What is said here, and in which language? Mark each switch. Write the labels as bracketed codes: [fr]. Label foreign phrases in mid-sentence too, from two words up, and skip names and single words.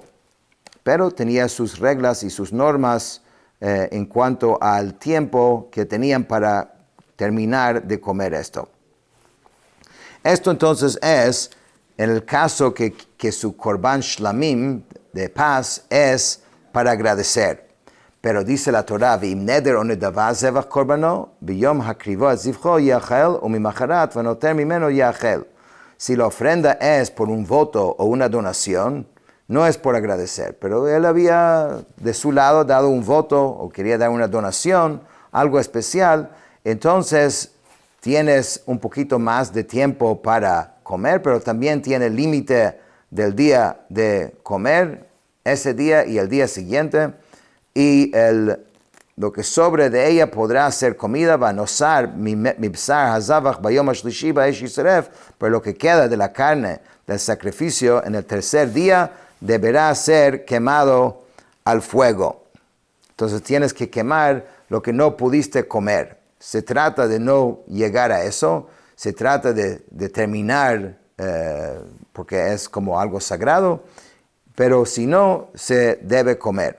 [es] Pero tenía sus reglas y sus normas en cuanto al tiempo que tenían para terminar de comer esto. Esto entonces es en el caso que su [he] קרבן שלמים [es] de paz es para agradecer. Pero dice la Torah, [he] ואם נדר או נדבה זבח קרבנו ביום הקריבו זבחו יאכל וממחרת ונותר ממנו יאכל. [es] Si la ofrenda es por un voto o una donación, no es por agradecer, pero él había de su lado dado un voto o quería dar una donación, algo especial, entonces tienes un poquito más de tiempo para comer, pero también tiene límite del día de comer, ese día y el día siguiente, y lo que sobre de ella podrá ser comida, va a [he] נותר מבשר הזבח ביום השלישי באש ישרף, [es] pero lo que queda de la carne del sacrificio en el tercer día deberá ser quemado al fuego. Entonces tienes que quemar lo que no pudiste comer. Se trata de no llegar a eso, se trata de terminar, porque es como algo sagrado, pero si no, se debe comer.